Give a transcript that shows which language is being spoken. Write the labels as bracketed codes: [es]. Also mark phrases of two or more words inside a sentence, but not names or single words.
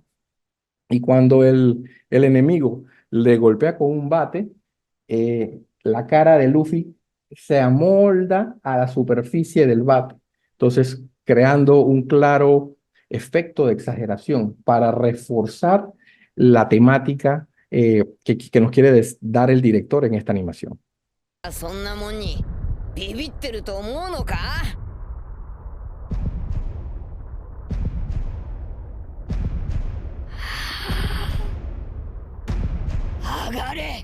[es] Y cuando el enemigo le golpea con un bate, la cara de Luffy se amolda a la superficie del bate. Entonces, creando un claro efecto de exageración para reforzar la temática que nos quiere dar el director en esta animación. [ja] そんなもんにビビってると思うのか？上がれ！